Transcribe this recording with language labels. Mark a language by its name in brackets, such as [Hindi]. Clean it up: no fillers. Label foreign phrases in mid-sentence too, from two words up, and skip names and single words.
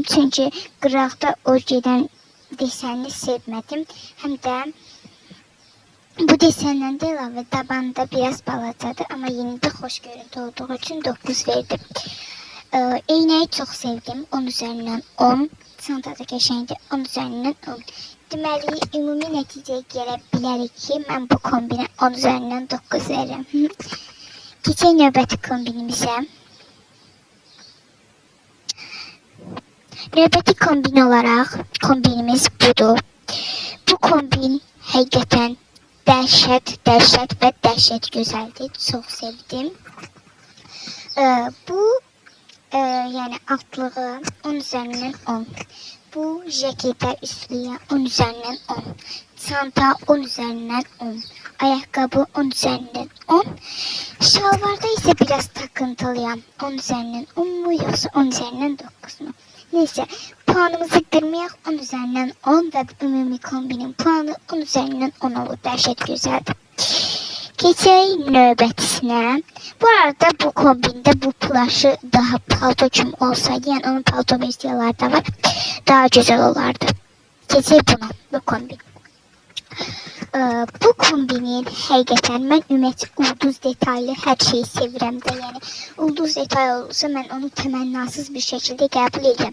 [Azerbaijani] Çünkü qıraqda o gedən desenini sevmədim. [Turkish] Hem de bu desenden de [Azerbaijani] əlavə tabanda biraz balacadır. [Turkish] Ama yine de hoş görüntü olduğu için 9 verdim. Eynəyi çok sevdim. 10 üzerinden 10. [Azerbaijani] Çantada qəşəngdir. 10 üzerinden 10. Deməli, ümumi nəticəyə gələ bilərik ki, mən bu kombinə 10 üzerinden 9 veririm. Keçək növbəti kombinimizə. Növbəti kombin olaraq kombinimiz budur. Bu kombin həqiqətən dəhşət və dəhşət gözəldir. Çox sevdim. Bu yəni altlığı 10 üzerinden 10. [Turkish] Bu cekete üstlüğe 10 üzerinden 10. Çanta 10 üzerinden 10. Ayakkabı 10 üzerinden 10. Şalvarda ise biraz takıntılıyım. 10 üzerinden 10 mu yoksa 10 üzerinden 9 mu? Neyse, puanımızı kırmayak, 10 üzerinden 10 ve [Azerbaijani] ümumi kombinin [Turkish] puanı 10 üzerinden 10 olur. [Azerbaijani] Dəhşət gözəldir. Keçək növbətisinə. [Turkish] Bu arada bu kombinde bu plaşı daha palto kimi olsaydı, yani onun palto versiyaları da var, daha güzel olardı. [Azerbaijani] Keçək buna, bu kombin. Bu kombinin həqiqətən mən ümumiyyətlə ulduz detaylı hər şeyi sevirəm də, yəni ulduz detay olursa mən onu təmənnasız bir şəkildə qəbul edirəm.